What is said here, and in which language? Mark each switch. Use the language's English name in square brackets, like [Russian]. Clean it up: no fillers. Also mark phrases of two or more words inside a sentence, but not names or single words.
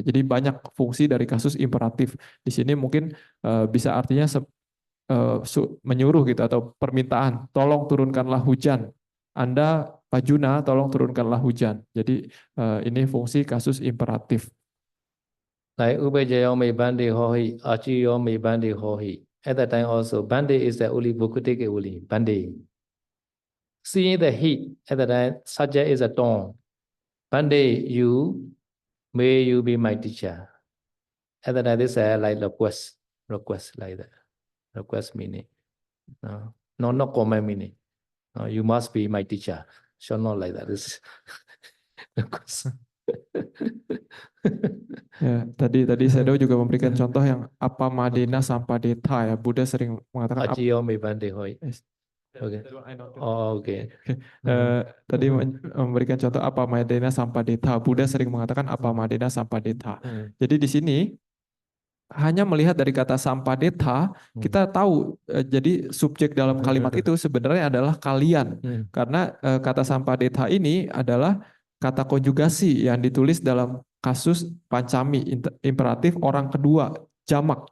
[Indonesian] Jadi banyak fungsi dari kasus imperatif. Di sini mungkin bisa artinya menyuruh gitu atau permintaan, tolong turunkanlah hujan. Anda Pajuna, tolong turunkanlah hujan. Jadi ini fungsi kasus imperatif. [Pali] Like Ubejayome Bandi Hohi, Achiyome Bandi Hohi. [English] At that time also, Bandi is the only vocative only, Bandi. Seeing the heat, at that time, subject is a tone. Bandi, may you be my teacher. At that time, this is like request like that. Request meaning. No, not comment meaning. No, you must be my teacher. Shall not like that. This request. [Indonesian] Ya, tadi Sedo juga memberikan contoh yang [Pali] apa madena sampadeta [Indonesian] ya. Buddha sering mengatakan [Pali] Achiyome Bandi Hohi. [English] Okay. Oh, okay. [Indonesian] Tadi memberikan contoh [Pali] apa madena sampadeta. [Indonesian] Buddha sering mengatakan [Pali] apa madena sampadeta. [Indonesian] Jadi di sini hanya melihat dari kata sampadetha, kita tahu jadi subjek dalam kalimat itu sebenarnya adalah kalian. Karena kata sampadetha ini adalah kata konjugasi yang ditulis dalam kasus pancami imperatif orang kedua jamak.